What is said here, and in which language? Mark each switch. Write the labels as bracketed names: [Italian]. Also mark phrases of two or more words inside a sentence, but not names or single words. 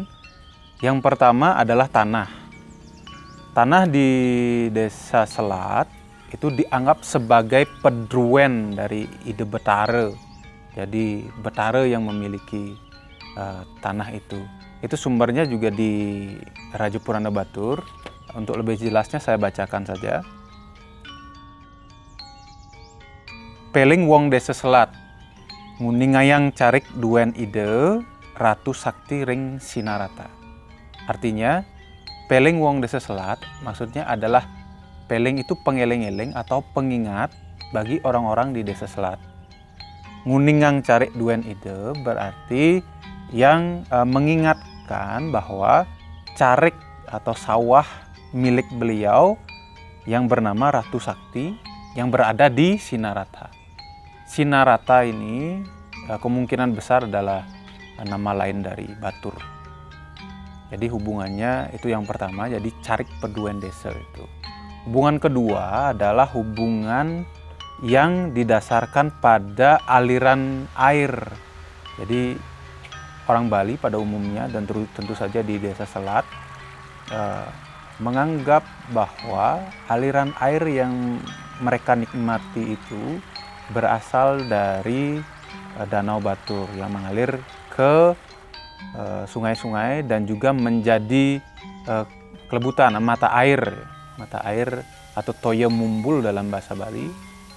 [Indonesian] Yang pertama adalah tanah. Tanah di desa Selat itu dianggap sebagai pedruen dari ide Betare. Jadi Betare yang memiliki tanah itu sumbernya juga di Raja Purana Batur. Untuk lebih jelasnya saya bacakan saja. [Balinese] Peling wong desa Selat nguningayang carik duen ide Ratu Sakti ring Sinarata. [Indonesian] Artinya [Balinese] peling wong [Indonesian] desa Selat maksudnya adalah peling itu pengeling-eling atau pengingat bagi orang-orang di desa Selat. [Balinese] Nguningang carik duen ide [Indonesian] berarti yang mengingatkan bahwa carik atau sawah milik beliau yang bernama Ratu Sakti yang berada di Sinarata. Sinarata ini kemungkinan besar adalah nama lain dari Batur. Jadi hubungannya itu yang pertama, jadi carik peduen desa itu. Hubungan kedua adalah hubungan yang didasarkan pada aliran air. Jadi orang Bali pada umumnya dan tentu saja di desa Selat menganggap bahwa aliran air yang mereka nikmati itu berasal dari Danau Batur yang mengalir ke sungai-sungai dan juga menjadi kelebutan mata air atau [Balinese] toya mumbul [Indonesian] dalam bahasa Bali.